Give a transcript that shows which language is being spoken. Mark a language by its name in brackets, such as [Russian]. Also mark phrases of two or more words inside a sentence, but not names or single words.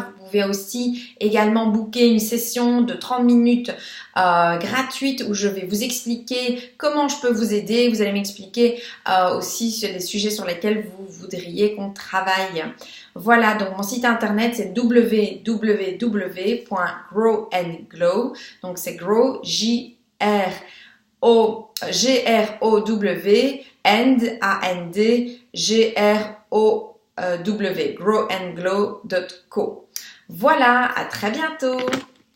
[French] Vous pouvez aussi également booker une session de 30 minutes gratuite où je vais vous expliquer comment je peux vous aider. Vous allez m'expliquer aussi sur les sujets sur lesquels vous voudriez qu'on travaille. Voilà, donc mon site internet c'est www.growandglow. Donc c'est grow, G-R-O-W, and, A-N-D, G-R-O-W, growandglow.co. Voilà, à très bientôt!